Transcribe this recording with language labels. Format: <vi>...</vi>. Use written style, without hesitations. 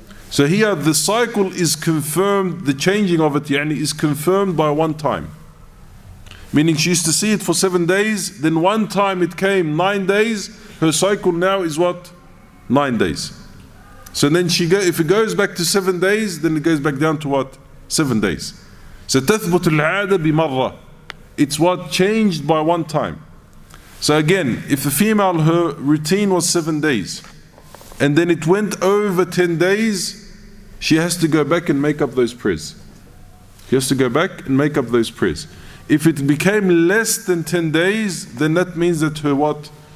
<en>So here the cycle is confirmed, the changing of it is confirmed by one time. Meaning she used to see it for 7 days, then one time it came 9 days, her cycle now is what? 9 days. So then if it goes back to 7 days, then it goes back down to what? 7 days.</en> <ar>So تثبت العادة بمرة.</ar> <en>It's what? Changed by one time. So again, if the female, her routine was 7 days, and then it went over 10 days, she has to go back and make up those prayers. She has to go back and make up those prayers. If it became less than 10 days, then that means that her what?</en>